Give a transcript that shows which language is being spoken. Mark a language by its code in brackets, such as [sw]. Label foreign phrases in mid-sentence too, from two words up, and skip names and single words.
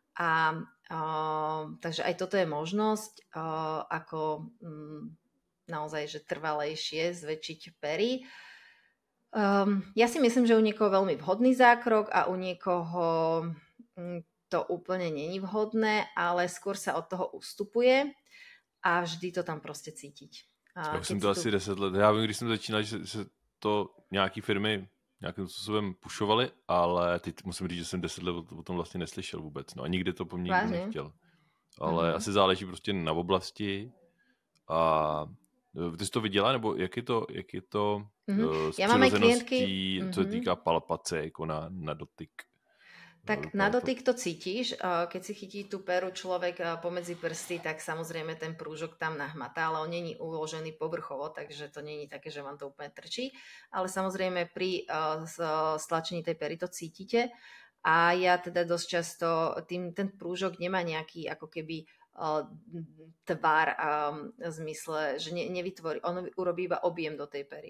[sk] Takže aj toto je možnosť, ako naozaj, že trvalejšie zväčšiť pery. Ja si myslím, že u niekoho veľmi vhodný zákrok a u niekoho to úplne není vhodné, ale skôr sa od toho ustupuje a vždy to tam prostě cítiť. [cs] Já jsem to asi 10 let. Já vím, když jsem začínal, že to nějaký firmy nějakým způsobem pušovaly, ale teď musím říct, že jsem 10 let o tom vlastně neslyšel vůbec. No a nikdy to po mně nikdo nechtěl. Ale asi záleží prostě na oblasti. A ty jsi to viděla, nebo jak je to s přirozeností, co se týká palpace, jako na dotyk? [sk] Tak na dotyk to cítiš, keď si chytí tú peru človek pomedzi prsty, tak samozrejme ten prúžok tam nahmatá, ale on není uložený povrchovo, takže to není také, že vám to úplne trčí, ale samozrejme pri stlačení tej pery to cítite a ja teda dosť často, ten prúžok nemá nejaký ako keby tvar v zmysle, že nevytvorí, on urobí iba objem do tej pery.